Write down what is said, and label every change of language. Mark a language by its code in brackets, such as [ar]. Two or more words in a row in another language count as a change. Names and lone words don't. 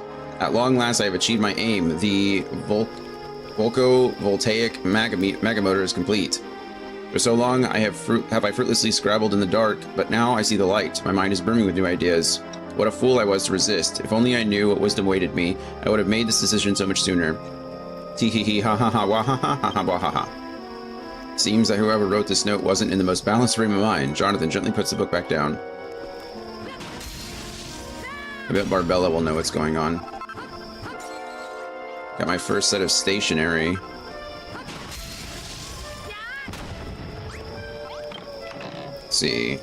[en] At long last, I have achieved my aim. The Volco-Voltaic Magamotor is complete. For so long, I fruitlessly scrabbled in the dark, but now I see the light. My mind is brimming with new ideas. What a fool I was to resist. If only I knew what wisdom waited me, I would have made this decision so much sooner. Tee hee hee ha ha ha wah ha ha ha ha wah ha ha. Seems that whoever wrote this note wasn't in the most balanced frame of mind. Jonathan gently puts the book back down. I bet Barbella will know what's going on. Got my first set of stationery. Let's see.